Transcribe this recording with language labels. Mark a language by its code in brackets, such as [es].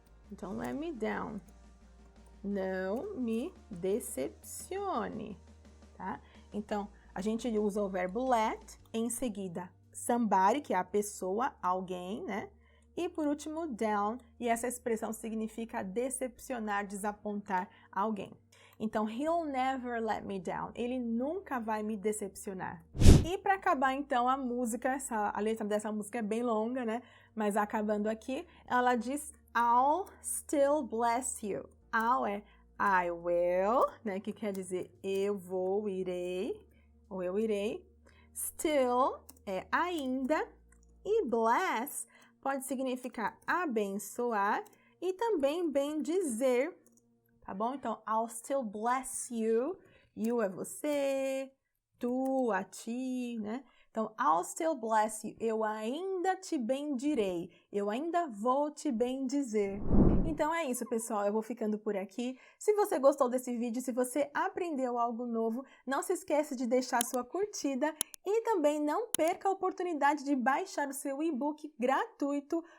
[en] Don't let me down. [pt] Não me decepcione, tá? Então, a gente usa o verbo let, em seguida, somebody, que é a pessoa, alguém, né? E, por último, down, e essa expressão significa decepcionar, desapontar alguém. [en] Então, he'll never let me down. [pt] Ele nunca vai me decepcionar. E para acabar, então, a música, a letra dessa música é bem longa, né? Mas acabando aqui, ela diz, [en] I'll still bless you. I'll é I will, né? [pt] Que quer dizer eu vou, irei, ou eu irei. Still é ainda. E bless pode significar abençoar e também bendizer. Tá bom? Então, [en] I'll still bless you. [pt] You é você, tu, a ti, né? [en] Então, I'll still bless you. [pt] Eu ainda te bendirei. Eu ainda vou te bendizer. Então, é isso, pessoal. Eu vou ficando por aqui. Se você gostou desse vídeo, se você aprendeu algo novo, não se esqueça de deixar sua curtida e também não perca a oportunidade de baixar o seu e-book gratuito